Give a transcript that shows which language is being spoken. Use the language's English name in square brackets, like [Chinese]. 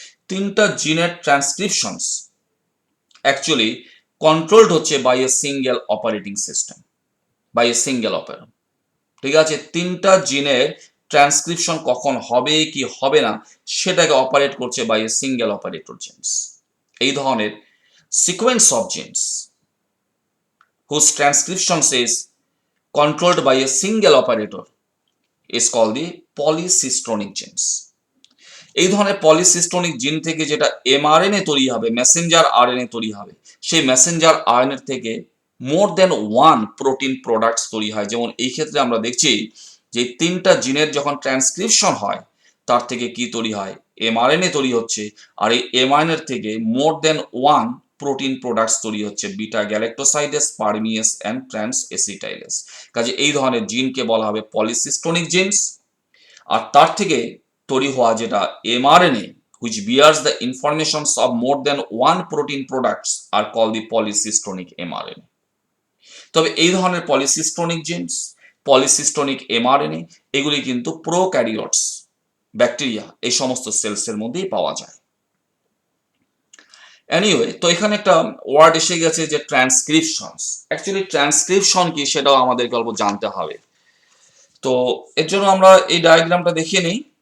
[Bangla] তিনটা জিনের ট্রান্সক্রিপশনস actually controlled হচ্ছে [English] by a single operating system, by a single operator, [Bangla] ঠিক আছে। তিনটা জিনের ট্রান্সক্রিপশন কখন হবে কি হবে না সেটাকে অপারেট করছে [English] By a single operator genes. [Bangla] এই ধরনের [English] Sequence of genes whose transcriptions is controlled by a single operator is called the polycistronic genes. [Bangla] এই ধরনের পলিসিস্টোনিক জিন থেকে যেটা এমআরএনএ তৈরি হবে, মেসেঞ্জার আরএনএ তৈরি হবে, সেই মেসেঞ্জার আরএনএ থেকে [English] more than one protein products [Bangla] তৈরি হয়। যেমন এই ক্ষেত্রে আমরা দেখছি যে 3টা জিনের যখন ট্রান্সক্রিপশন হয় তার থেকে কি তৈরি হয়, এমআরএনএ তৈরি হচ্ছে, আর এই এমআরএনএ থেকে [English] more than one protein products [Bangla] তৈরি হচ্ছে, বিটা গ্যালাক্টোসাইডেস, পারমিয়েস অ্যান্ড ট্রান্স এসিটাইলেস। কাজে এই ধরনের জিনকে বলা হবে পলিসিস্টোনিক জিনস। আর তার থেকে তৈরি হওয়া যেটা mRNA [English] which bears the informations of more than one protein products are called the polycystonic mRNA. [Bangla] তবে এই ধরনের পলিসিস্টোনিক জিনস, পলিসিস্টোনিক এমআরএনএ এগুলি কিন্তু প্রোক্যারিওটস, ব্যাকটেরিয়া, এই সমস্ত সেলসের মধ্যেই পাওয়া যায়। এনিওয়ে, তো এখানে একটা ওয়ার্ড এসে গেছে যে ট্রান্সক্রিপশনস। অ্যাকচুয়ালি ট্রান্সক্রিপশন কি সেটাও আমাদেরকে অল্প জানতে হবে। তো এর জন্য আমরা এই ডায়াগ্রামটা দেখিয়ে নিই।